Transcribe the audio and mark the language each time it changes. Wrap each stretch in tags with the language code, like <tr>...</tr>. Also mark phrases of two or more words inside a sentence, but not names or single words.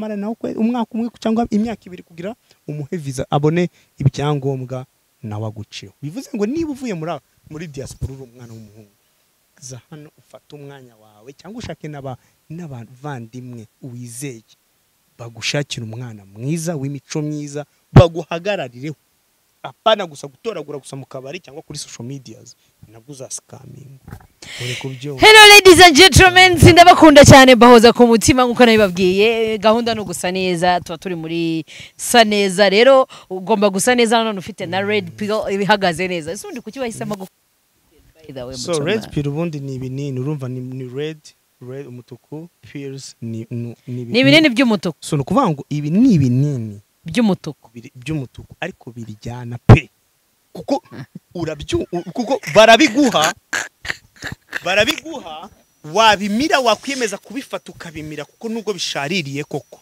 <rw>amara nawe umwaka umwe cyangwa imyaka 2 kugira umuhe visa abone ibyangombwa nawaguciye bivuze ngo niba uvuye muri diaspora uri umwana w'umuhungu za hano ufata umwanya wawe cyangwa ushake n'abavandimwe uwizeye bagushakira umwana mwiza w'imico myiza baguhagararireho apana gusa gutoragura gusa mu kabari cyangwa kuri</rw> <en>social medias</en> <rw>nabwo uzascaminga uri kubyo.</rw> <en>Hello ladies and gentlemen,</en> <rw>ndabakunda cyane bahoza ku mutima nkuko nabibabwiye. Gahunda no gusa neza, tuba turi muri saneza, rero ugomba gusa neza none ufite na</rw> <en>red pill</en> <rw>ibihagaze neza. Isundi kuki bahisemo</rw> <en>by the way</en> <rw>so</rw> <en>red pill</en> <rw>ubundi ni ibinini urumva ni red umutuku, pills ni ibinini by'umutuku. So nukuvuga ngo ibi ni ibinini by'umutuku ariko birijyana pe kuko kuko barabiguha wabimira wakwiyemeza kubifata ukabimira kuko nubwo bishaririye koko.</rw>